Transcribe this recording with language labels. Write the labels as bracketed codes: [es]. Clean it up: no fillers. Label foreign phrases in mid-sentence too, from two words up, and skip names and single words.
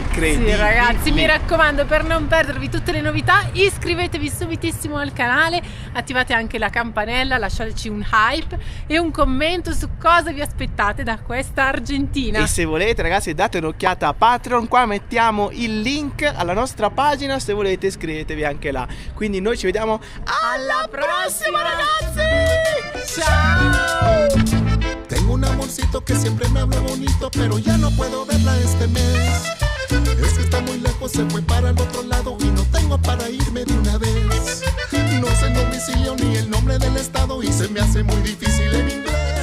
[it] Sì ragazzi, mi raccomando, per non perdervi tutte le novità, iscrivetevi subitissimo al canale, attivate anche la campanella, lasciateci un hype e un commento su cosa vi aspettate da questa Argentina. E se volete ragazzi, date un'occhiata a Patreon, qua mettiamo il link alla nostra pagina, se volete iscrivetevi anche là. Quindi noi ci vediamo alla prossima ragazzi. Ciao. [es] Tengo un amorcito que siempre me habla bonito, pero ya no puedo verla este mes. Es que está muy lejos, se fue para el otro lado y no tengo para irme de una vez. No sé el domicilio ni el nombre del estado y se me hace muy difícil en inglés.